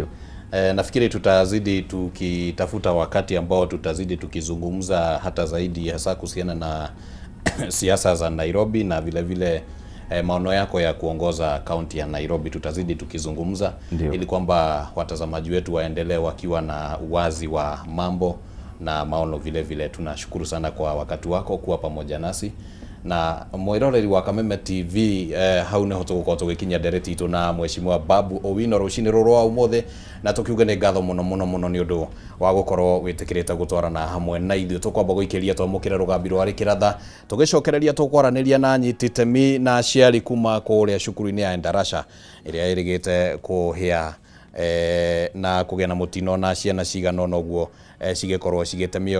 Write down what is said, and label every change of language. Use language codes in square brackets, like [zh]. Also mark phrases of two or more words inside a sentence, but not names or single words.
[sw] Nafikiri tutazidi tukitafuta wakati ambao tutazidi tukizungumza hata zaidi, hasa kuhusiana na siasa za Nairobi na vile vile maono yako ya kuongoza kaunti ya Nairobi. Tutazidi tukizungumza ili kwamba watazamaji wetu waendelee wakiwa na uwazi wa mambo na maono vile vile. Tunashukuru sana kwa wakati wako kuwa pamoja nasi, [ki] na mwiroreri wa Kameme TV hau neho tugukorwo tugikinya ndereti itu na Mheshimiwa Babu Owino rucini ruru wa umothe, na tukiuga ni ngatho muno ni undu wa gukorwo witikirite gutwarana hamwe na ithuĩ. Tukwamba guikiria twamukire rugambi rwari kiratha, tugicokereria tukwaraniria na nyititemi na aciari kuma kuria cukuru-ini ya Endarasha iria irigite kuhia na kugia na mutino na ciana cigana noguo cigikorwo cigite mioyo yao.